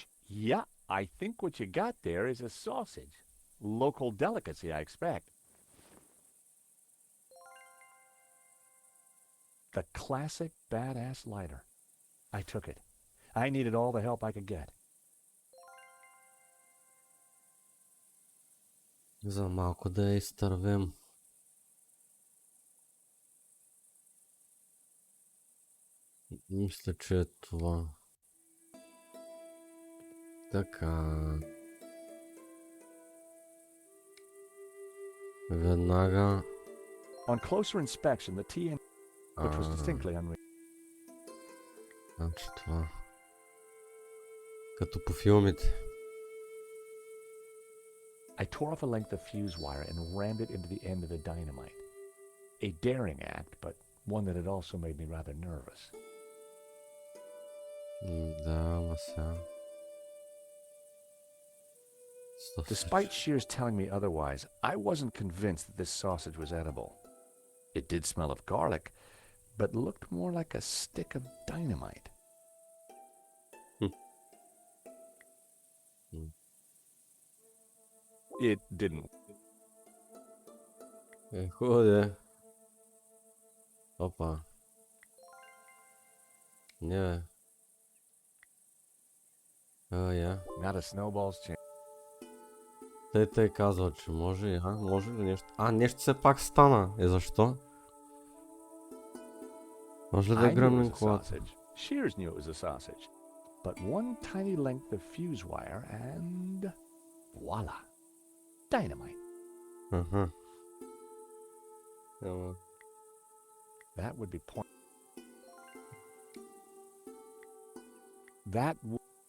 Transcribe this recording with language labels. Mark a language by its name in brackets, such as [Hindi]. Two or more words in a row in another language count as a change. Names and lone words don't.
[English] Yeah, I think what you got there is a sausage. Local delicacy, I expect. The classic badass lighter. I took it. I needed all the help I could get. [Bulgarian] За малко да изтървем. Мисля, че е това. Така. Веднага. [English] On closer inspection, the TN, which was distinctly unreal. [Bulgarian] Значи това. Като по филмите. [English] I tore off a length of fuse wire and rammed it into the end of the dynamite. A daring act, but one that had also made me rather nervous. [Bulgarian] Да, ама сега. [English] Despite Shears telling me otherwise, I wasn't convinced that this sausage was edible. It did smell of garlic, but looked more like a stick of dynamite. It didn't. [Bulgarian] Хубаво де. Опа. Не бе. Я. [English] Not a snowball's chance. [Bulgarian] Тъй казва, че може. Може ли нещо? Нещо все пак стана. Защо? Може ли да гръмнем колата? [English] Shears knew it was a sausage. But one tiny length of fuse wire and voila. Dynamite. That would be point. That would.